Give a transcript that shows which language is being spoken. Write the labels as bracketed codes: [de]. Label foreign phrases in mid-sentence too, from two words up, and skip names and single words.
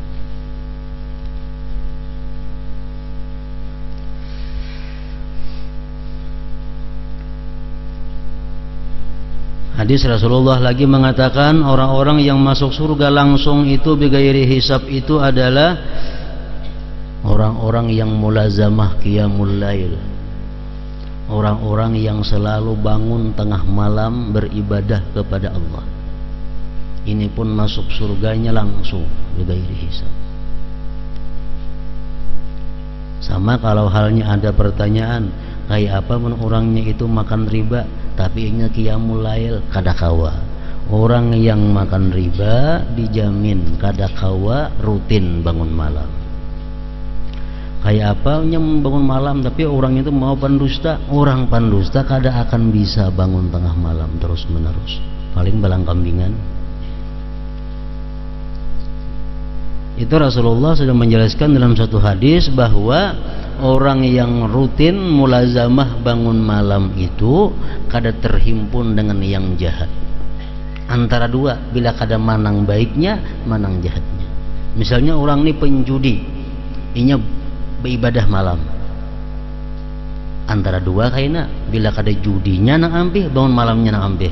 [id] Hadis Rasulullah lagi mengatakan orang-orang yang masuk surga langsung itu [ar] bighairi hisab [id] itu adalah orang-orang yang [ar] mulazamah qiyamul lail, [id] orang-orang yang selalu bangun tengah malam beribadah kepada Allah. Ini pun masuk surganya langsung [ar] bighairi hisab. [id] Sama kalau halnya ada pertanyaan, kayak apa orangnya itu makan riba tapi ingat [ar] qiyamul lail, [bjn] kada kawa. [id] Orang yang makan riba dijamin [bjn] kada kawa [id] rutin bangun malam. Kayak apa yang bangun malam tapi orang itu mau pendusta, orang pendusta kada akan bisa bangun tengah malam terus menerus, [bjn] paling balang kambingan. [id] Itu Rasulullah sudah menjelaskan dalam satu hadis bahwa orang yang rutin mulazamah bangun malam itu kada terhimpun dengan yang jahat. [bjn] Antara dua, bila kada manang baiknya, manang jahatnya. [id] Misalnya orang ini penjudi, inya beribadah malam. [bjn] Antara dua kayaknya, bila kada judinya nang ampih, bangun malamnya nang ampih.